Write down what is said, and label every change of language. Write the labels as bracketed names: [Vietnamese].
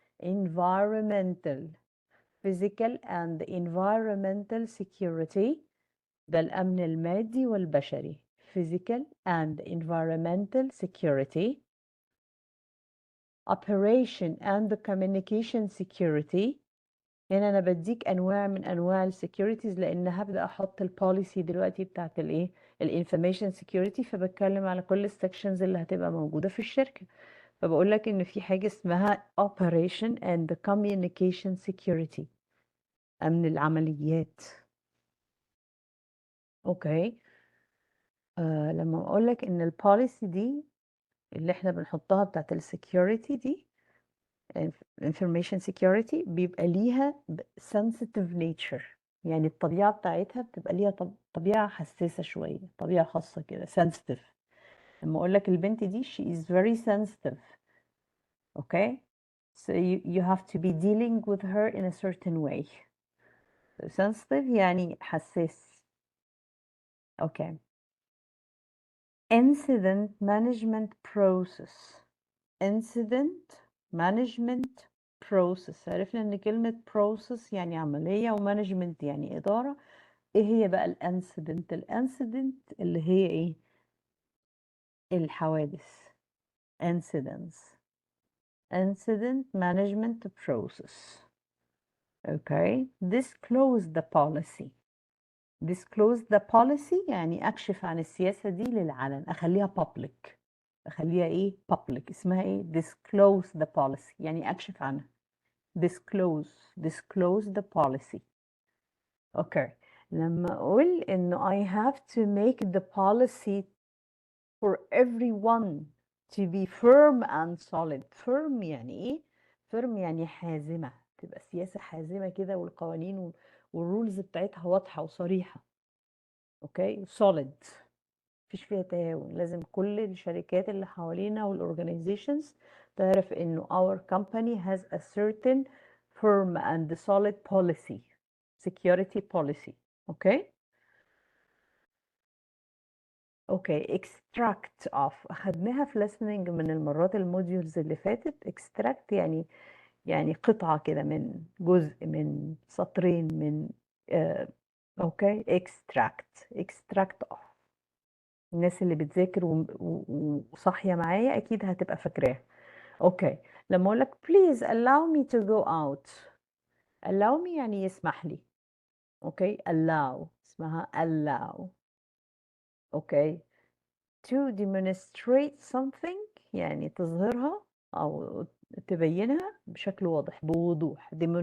[English] environmental physical and environmental security [Arabic] ده الأمن المادي والبشري. [English] physical and environmental security. operation and communication security. [Arabic] هنا أنا بديك أنواع من أنواع السكيورتيز، لأن هبدأ أحط البوليسي دلوقتي بتاعت الانفورميشن سكيورتي، فبتكلم على كل السكشنز اللي هتبقى موجودة في الشركة. فبقول لك إن في حاجة اسمها [English] operation and communication security، [Arabic] أمن العمليات. اوكي. لما اقول لك ان البوليسي دي اللي احنا بنحطها بتاعت السكيورتي دي [English] information security [Arabic] بيبقى ليها [English] sensitive nature. [Arabic] يعني الطبيعة بتاعتها بتبقى ليها طبيعة حساسة شوية، طبيعة خاصة كده sensitive. لما أقول لك البنت دي [English] she is very sensitive. Okay, so you have to be dealing with her in a certain way. So sensitive [Arabic] يعني حساس. [English] Okay. Incident management process. Incident management process. [Arabic] عرفنا ان كلمة process يعني عملية وmanagement يعني إدارة. ايه هي بقى الانسيدنت؟ الانسيدنت اللي هي ايه؟ الحوادث. incidents. [English] incident management process. Okay. Disclose the policy. disclose the policy [Arabic] يعني أكشف عن السياسة دي للعلن، أخليها public. أخليها إيه؟ public. اسمها إيه؟ [English] disclose the policy [Arabic] يعني أكشف عنها. [English] disclose the policy. Okay. [Arabic] لما أقول إنه [English] I have to make the policy for everyone to be firm and solid. [Arabic] firm يعني إيه؟ firm يعني حازمة، تبقى سياسة حازمة كده، والقوانين والرولز بتاعتها واضحة وصريحة. اوكي. solid مفيش فيها تهاون. لازم كل الشركات اللي حوالينا والorganizations تعرف انه [English] our company has a certain firm and solid policy, security policy. [Arabic] اوكي. اوكي. extract of اخدناها في listening من المرات الموديولز اللي فاتت. extract يعني قطعة كده من جزء، من سطرين، من اوكي. extract of. الناس اللي بتذاكر وصاحية معايا أكيد هتبقى فاكراها. أوكي. لما أقول لك [English] please allow me to go out. [Arabic] allow me يعني يسمح لي. أوكي. allow اسمها allow. أوكي. [English] to demonstrate something [Arabic] يعني تظهرها أو تبينها بشكل واضح بوضوح.